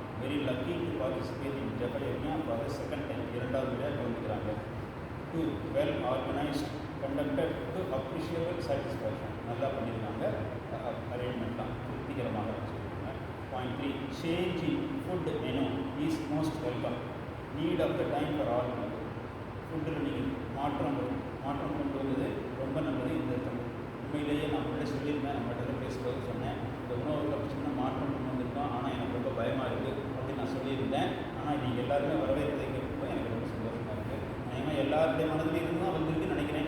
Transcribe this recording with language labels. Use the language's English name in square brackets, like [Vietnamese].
[English] Very lucky to participate in Japa Yajna for the second time. [Tamil] இரண்டாவது முறையாக கலந்துக்கிறாங்க. [English] 2. Well organized, conducted to appreciable satisfaction. [Tamil] நல்லா பண்ணியிருக்காங்க. அரேஞ்ச்மெண்ட்லாம் திருப்திகரமாக வச்சுருக்காங்க. [English] Point 3. Change in food menu is most welcome. Need of the time for all people. [Tamil] ஃபுட்டில் நீங்கள் மாற்றம் கொண்டு வந்தது ரொம்ப நல்லது. இந்த உண்மையிலேயே நான் முன்னாடி சொல்லியிருந்தேன், நம்மகிட்ட பேசும்போது சொன்னேன், இந்த உணவுகளை சின்ன மாற்றம் கொண்டு வந்திருக்கோம், ஆனால் எனக்கு ரொம்ப பயமாக இருக்குது அப்படின்னு நான் சொல்லியிருந்தேன். ஆனால் நீங்கள் எல்லாருமே வரவேற்பதை கேட்கும்போது எனக்கு ரொம்ப சந்தோஷமாக இருக்குது. ஏன்னா எல்லாருடைய மனதில் இருந்தால் வந்திருக்குன்னு நினைக்கிறேன்.